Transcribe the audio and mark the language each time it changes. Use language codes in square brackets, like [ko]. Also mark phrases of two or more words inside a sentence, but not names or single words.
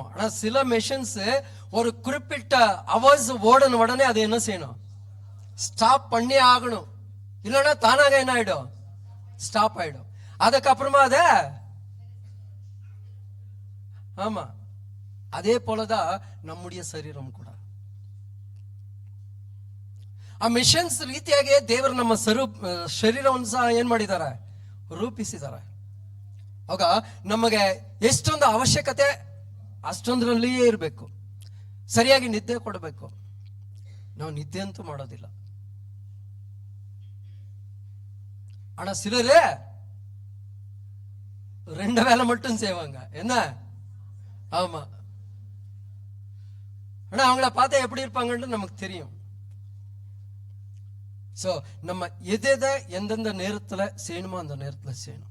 [ta] ஆனா சில மிஷன்ஸ் ஒரு குறிப்பிட்ட அவர்ஸ் ஓடன உடனே அது என்ன செய்யணும்? ஸ்டாப் பண்ணி ஆகணும். இல்லைன்னா தானாக என்ன ஆயிடும்? ஸ்டாப் ஆயிடும். அதுக்கப்புறமா அத ஆமா அதே போலதான் நம்முடைய [kn] ಶರೀರಂ ಕೂಡ. ಆ ಮಿಷನ್ಸ್ ರೀತಿಯಾಗಿ ದೇವರು ನಮ್ಮ ಶರೀರವನ್ನು ಸಹ ಏನ್ ಮಾಡಿದ್ದಾರೆ? ರೂಪಿಸಿದ್ದಾರೆ. ಆಗ ನಮಗೆ ಎಷ್ಟೊಂದು ಅವಶ್ಯಕತೆ ಅಷ್ಟೊಂದರಲ್ಲಿಯೇ ಇರಬೇಕು. ಸರಿಯಾಗಿ ನಿದ್ದೆ ಕೊಡಬೇಕು. ನಾವು ನಿದ್ದೆ ಅಂತೂ ಮಾಡೋದಿಲ್ಲ. [ta] ஆனா சிலரு 2 வேளை மட்டும் செய்வாங்க. என்ன? ஆமா. ஆனா அவங்கள பார்த்தா எப்படி இருப்பாங்கன்னு நமக்கு தெரியும். சோ நம்ம எதை எந்தெந்த நேரத்துல செய்யணுமோ அந்த நேரத்துல செய்யணும்.